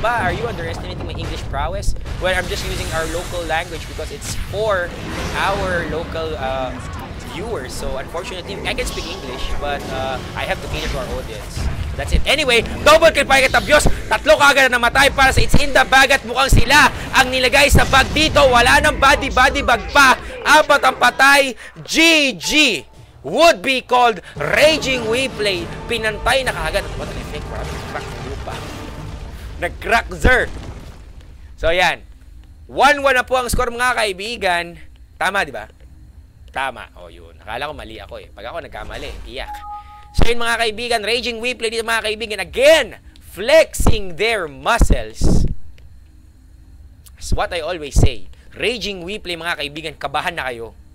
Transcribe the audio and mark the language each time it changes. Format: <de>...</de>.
<en>Are you underestimating my English prowess? Well, I'm just using our local language because it's for our local viewers. So unfortunately, I can speak English, but I have to cater to our audience. That's it. Anyway, double kill pa kay Tabios.</en> <tl>3 kagad na namatay para sa It's in the Bag at mukhang sila ang nilagay sa bag dito. Wala nang body bag pa. 4 ang patay.</tl> <en>GG would be called Raging We Play.</en> <tl>Pinantay na kagad.</tl> <en>What an effect.</en> <tl>Nag-crack lupa. Nag-crack zer. So yan. 1-1 na po ang score mga kaibigan. Tama, di ba? Tama. O yun. Nakala ko mali ako Pag ako nagkamali, iyak. So yun mga kaibigan, Raging We Play dito mga kaibigan.</tl> <en>Again, flexing their muscles. That's what I always say.</en> <tl>Raging We Play mga kaibigan, kabahan na kayo.</tl>